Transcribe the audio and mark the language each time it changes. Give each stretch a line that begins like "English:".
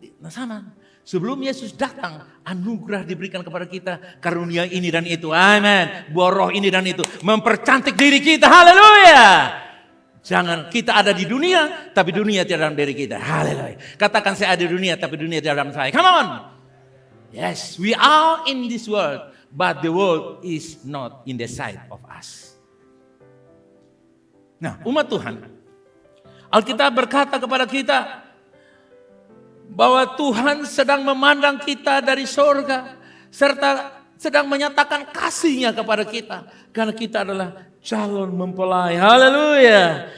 Indonesian: Nah sama, sebelum Yesus datang, anugerah diberikan kepada kita, karunia ini dan itu, amin. Buah roh ini dan itu, mempercantik diri kita, haleluya. Jangan kita ada di dunia, tapi dunia tidak dalam diri kita, haleluya. Katakan saya ada di dunia, tapi dunia tidak dalam saya,
English: come on. Yes, we are in this world, but the world is not in the sight of us.
Indonesian: Nah, umat Tuhan, Alkitab berkata kepada kita bahwa Tuhan sedang memandang kita dari sorga, serta sedang menyatakan kasih-Nya kepada kita, karena kita adalah calon mempelai, haleluya.